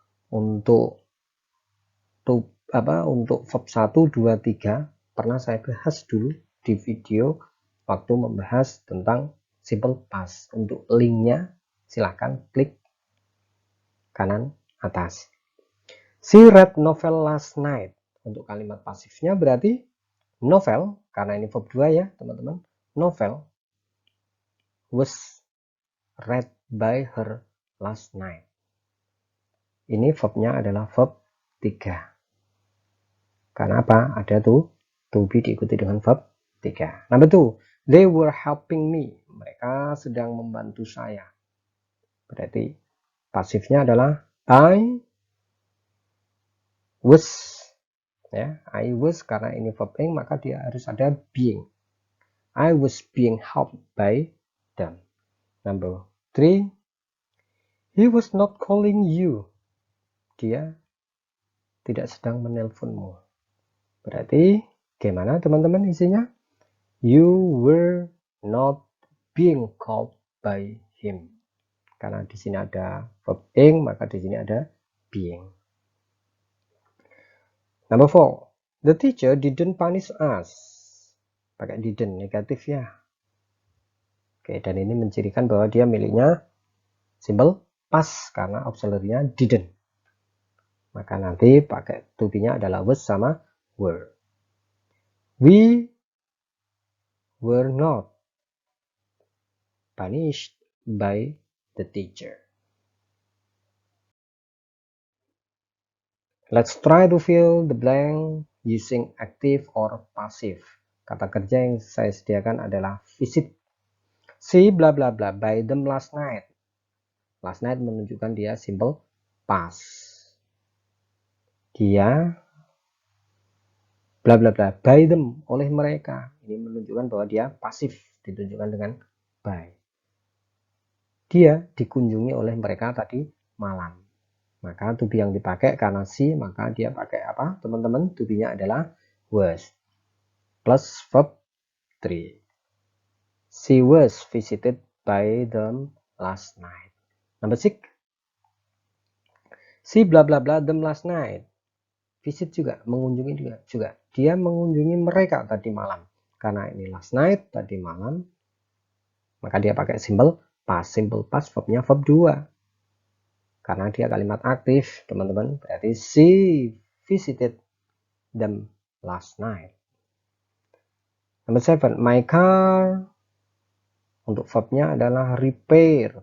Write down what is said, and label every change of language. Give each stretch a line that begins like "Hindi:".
Indonesian: Untuk verb 1, 2, 3 pernah saya bahas dulu di video waktu membahas tentang simple past. Untuk linknya silahkan klik kanan atas.
English: She read novel last night.
Indonesian: Untuk kalimat pasifnya berarti novel, karena ini verb 2 ya teman-teman.
English: Novel was read by her last night.
Indonesian: Ini verbnya adalah verb 3. Karena apa? Ada to be diikuti dengan verb 3. Number 2.
English: They were helping me.
Indonesian: Mereka sedang membantu saya. Berarti pasifnya adalah I was. Ya, I was karena ini verb ing, maka dia harus ada being.
English: I was being helped by them. Number 3. He was not calling you.
Indonesian: Dia tidak sedang menelponmu. Berarti gimana teman-teman isinya?
English: You were not being called by him.
Indonesian: Karena di sini ada verb ing, maka di sini ada being.
English: Number 4. The teacher didn't punish us.
Indonesian: Pakai didn't, negatif ya. Oke, dan ini mencirikan bahwa dia miliknya simple past karena auxiliary-nya didn't. Maka nanti pakai to be-nya adalah was sama were.
English: We were not punished by the teacher. Let's try to fill the blank using active or passive.
Indonesian: Kata kerja yang saya sediakan adalah visit.
English: She bla bla bla by them last night.
Indonesian: Last night menunjukkan dia simple past. Dia bla bla bla by them oleh mereka. Ini menunjukkan bahwa dia pasif, ditunjukkan dengan by. Dia dikunjungi oleh mereka tadi malam. Maka to be yang dipakai karena she, maka dia pakai apa teman-teman? To be-nya adalah was plus verb 3.
English: She was visited by them last night. Number 6. She bla bla bla them last night.
Indonesian: Visit juga, mengunjungi juga. Dia mengunjungi mereka tadi malam. Karena ini last night, tadi malam. Maka dia pakai simple past. Simple past verbnya verb 2. Karena dia kalimat aktif, teman-teman. Berarti
English: she visited them last night. Number 7. My car.
Indonesian: Untuk verbnya adalah repair.